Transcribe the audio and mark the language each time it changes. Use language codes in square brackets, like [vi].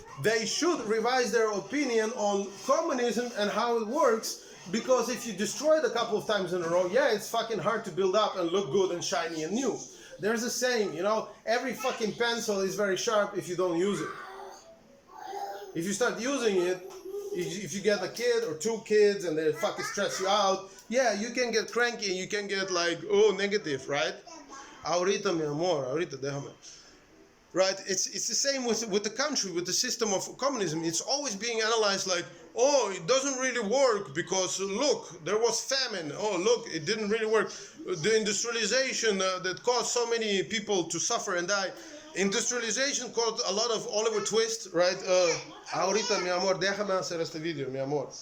[en] They should revise their opinion on communism and how it works, because if you destroy it a couple of times in a row, yeah, it's fucking hard to build up and look good and shiny and new. There's a saying, you know, every fucking pencil is very sharp if you don't use it. If you start using it, if you get a kid or 2 kids and they fucking stress you out, yeah, you can get cranky and you can get like, oh, negative, right? [es] Ahorita, mi amor, ahorita, déjame. [en] Right? It's the same with the country, with the system of communism. It's always being analyzed like, oh, it doesn't really work because look, there was famine. Oh, look, it didn't really work. The industrialization that caused so many people to suffer and die. Industrialization caused a lot of Oliver Twist, right? [es] Ahorita, mi amor, déjame hacer este video, mi amor.